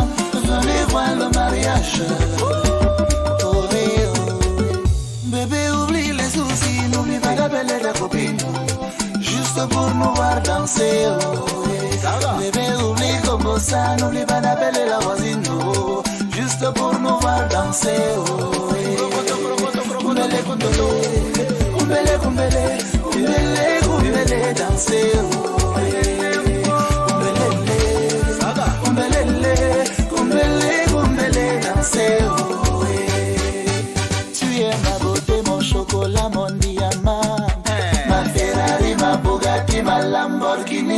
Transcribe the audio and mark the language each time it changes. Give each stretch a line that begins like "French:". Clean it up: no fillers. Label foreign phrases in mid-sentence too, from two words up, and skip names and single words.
French: Venez voir le mariage. Oh, oui, oh. Bébé, oublie les soucis, n'oublie pas d'appeler ta copine. Juste pour nous voir danser. Oh, oui. Ça va. Bébé, oublie comme ça, n'oublie pas d'appeler la voisine. Oh, juste pour nous voir danser. Oh, oui.
Lingala: Kumbele, kundolo. Kumbele, kumbele. Kumbele, kumbele,
French: danser. Oh, oui.
Lingala: Kumbele, kumbele, kumbele,
French: danser. Oh, oui. Tu es ma beauté, mon chocolat, mon diamant. Ma Ferrari, ma Bugatti, ma Lamborghini.